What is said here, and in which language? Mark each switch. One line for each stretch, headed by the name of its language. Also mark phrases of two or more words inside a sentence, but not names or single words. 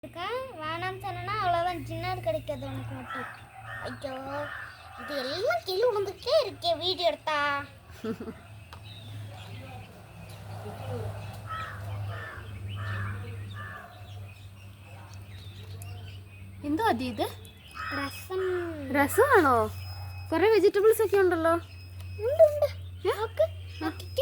Tamil: வேணாம்னு சொன்னா அவ்வளோதான், சின்னது கிடைக்காது உனக்கு மட்டும். ஐயோ இது எல்லாம் கிளி விழுந்துட்டே இருக்கே வீடியோ எடுத்தா.
Malayalam: എന്തോ അതി ഇത്? രസം. രസമാണോ? കുറെ വെജിറ്റബിൾസ് ഒക്കെ ഉണ്ടല്ലോ. ഉണ്ട് ഉണ്ട്. നോക്ക് നോക്കിക്ക്.